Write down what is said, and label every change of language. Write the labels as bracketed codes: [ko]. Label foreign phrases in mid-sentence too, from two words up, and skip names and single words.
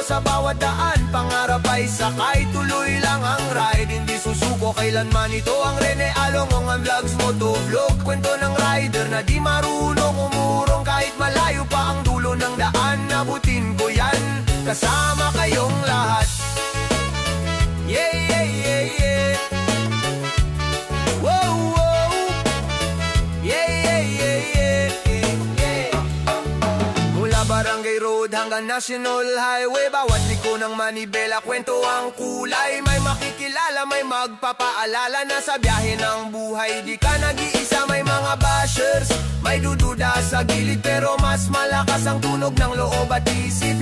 [tl] Sa bawat daan, pangarap ay sakay, tuloy lang ang ride, hindi susuko kailanman. Ito ang Rene Alongongan Vlogs Motovlog, kwento ng rider na di marunong umurong. Kahit malayo pa ang dulo ng daan, nabutin ko yan, kasama kayong lahat. [en] Yeah, yeah, yeah, yeah. Whoa, whoa. Yeah, yeah, yeah, yeah, yeah. [tl] Mula Barangay Road hanggang National Highway, bawat liko ng manibela, kwento ang kulay. May makikilala, may magpapaalala na sa biyahe ng buhay di ka nag-iisa. May mga bashers, may dududa sa gilid, pero mas malakas ang tunog ng loob at isip.